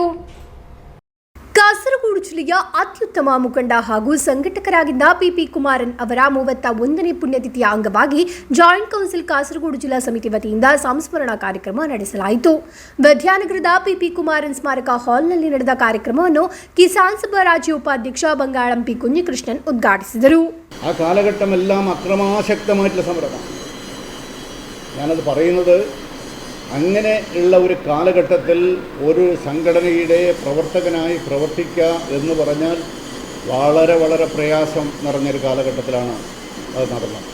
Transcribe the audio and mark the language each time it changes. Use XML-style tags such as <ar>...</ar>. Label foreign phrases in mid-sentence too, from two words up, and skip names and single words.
<kn>ಕಾಸರಗೋಡು ಜಿಲ್ಲೆಯ ಅತ್ಯುತ್ತಮ ಮುಖಂಡ ಹಾಗೂ ಸಂಘಟಕರಾಗಿದ್ದ PP ಕುಮಾರನ್ ಅವರ 31ನೇ ಪುಣ್ಯತಿಥಿಯ ಅಂಗವಾಗಿ ಜಾಯಿಂಟ್ ಕೌನ್ಸಿಲ್ ಕಾಸರಗೋಡು ಜಿಲ್ಲಾ ಸಮಿತಿ ವತಿಯಿಂದ ಸಂಸ್ಮರಣಾ ಕಾರ್ಯಕ್ರಮ ನಡೆಸಲಾಯಿತು. ವಿದ್ಯಾನಗರದ PP ಕುಮಾರನ್ ಸ್ಮಾರಕ ಹಾಲ್ನಲ್ಲಿ ನಡೆದ ಕಾರ್ಯಕ್ರಮವನ್ನು ಕಿಸಾನ್ ಸಭಾ ರಾಜ್ಯ ಉಪಾಧ್ಯಕ್ಷ ಬಂಗಾಳಂ P കുഞ്ഞികൃഷ്ണൻ ഉദ്ഘാടിಸಿದರು.</kn> <ml>ആ കാലഘട്ടമെല്ലാം അക്രമാസക്തമായിട്ടുള്ള സമരമാണ്. ഞാനത് പറയുന്നത് അങ്ങനെ ഉള്ള ഒരു കാലഘട്ടത്തിൽ ഒരു സംഘടനയുടെ പ്രവർത്തകനായി പ്രവർത്തിക്കുക എന്ന് പറഞ്ഞാൽ വളരെ വളരെ പ്രയാസം നിറഞ്ഞൊരു കാലഘട്ടത്തിലാണ് അത് നടന്നത്.</ml>